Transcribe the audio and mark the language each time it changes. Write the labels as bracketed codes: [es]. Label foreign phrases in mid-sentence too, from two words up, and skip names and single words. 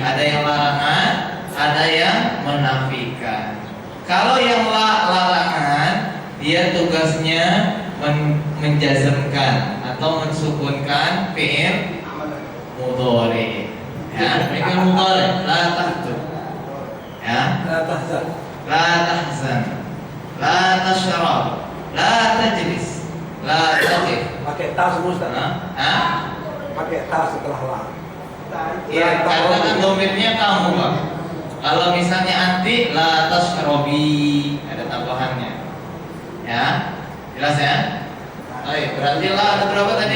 [id] Ada yang larangan, ada yang menafikan. Kalau yang larangan, dia tugasnya menjazmkan atau mensukunkan [ar] فعل مضارع. Ya, فعل مضارع. لا تخطب. Ya, لا تحزن. لا تحزن. لا تشرب. لا تجلس. لا تقف. [id] Pakai ta semua Ustaz. Pakai ta setelah la. Iya, karena kan domirnya kamu Pak. Kalau misalnya [ar] أنتِ لا تشربي, [id] ada tambahannya. Ya, jelas ya? Baik, berarti la ada berapa tadi?